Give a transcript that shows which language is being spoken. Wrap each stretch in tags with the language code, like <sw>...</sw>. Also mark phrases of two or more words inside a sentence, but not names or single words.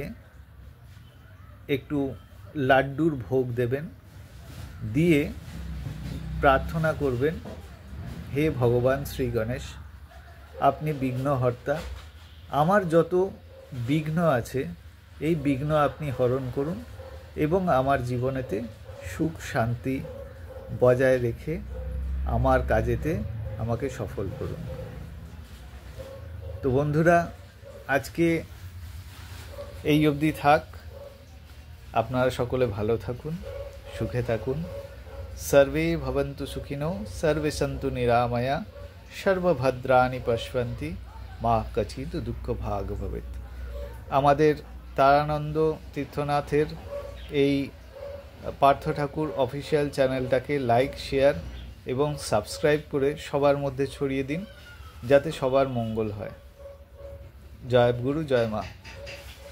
<bn>একটু লাড্ডুর ভোগ দেবেন, দিয়ে প্রার্থনা করবেন, হে ভগবান শ্রী গণেশ, আপনি বিঘ্নহর্তা, আমার যত বিঘ্ন আছে এই বিঘ্ন আপনি হরণ করুন এবং আমার জীবনেতে সুখ শান্তি বজায় রেখে আমার কাজেতে আমাকে সফল করুন। তো বন্ধুরা, আজকে এই অবধি থাক। আপনারা সকলে ভালো থাকুন, সুখে থাকুন।</bn> <sa>सर्वे भवन्तु सुखिनो, सर्वे सन्तु निरामया, सर्वभद्राणि पश्यन्ति, मा कचित् दुःख भाग भवेत्।</sa> <bn>আমাদের তারানন্দ তীর্থনাথের এই পার্থ ঠাকুর অফিসিয়াল চ্যানেলটাকে লাইক, শেয়ার এবং সাবস্ক্রাইব করে সবার মধ্যে ছড়িয়ে দিন, যাতে সবার মঙ্গল হয়। জয় গুরু, জয় মা।</bn>